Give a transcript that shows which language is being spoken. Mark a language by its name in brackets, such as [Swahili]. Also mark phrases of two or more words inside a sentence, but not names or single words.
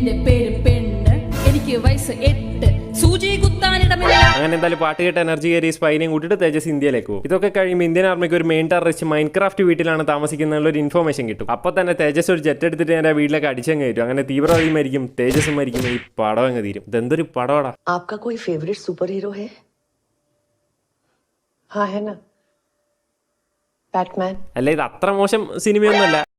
[Malayalam] അങ്ങനെ എന്തായാലും പാട്ട് കേട്ട് എനർജി കയറി സ്പൈനെയും കൂട്ടിയിട്ട് തേജസ് ഇന്ത്യയിലേക്ക് പോകും. ഇതൊക്കെ കഴിയുമ്പോൾ ഇന്ത്യൻ ആർമിക്ക് ഒരു [English] main terrorist [Malayalam] മൈൻക്രാഫ്റ്റ് വീട്ടിലാണ് താമസിക്കുന്ന ഒരു ഇൻഫോർമേഷൻ കിട്ടും. അപ്പൊ തന്നെ തേജസ് ഒരു ജെറ്റ് എടുത്തിട്ട് എന്റെ വീട്ടിലേക്ക് അടിച്ചങ്ങ് കയറ്റും. അങ്ങനെ തീവ്രവാദിയും മരിക്കും, തേജസും മരിക്കും. ഈ പടം അങ്ങ് തീരും. ഇതെന്തൊരു പടമാടാ. [Hindi] आपका कोई [English] favourite super hero [Hindi] है? हाँ है ना, बैटमैन. [Malayalam] അല്ല, ഇത് അത്ര മോശം സിനിമയൊന്നുമല്ല.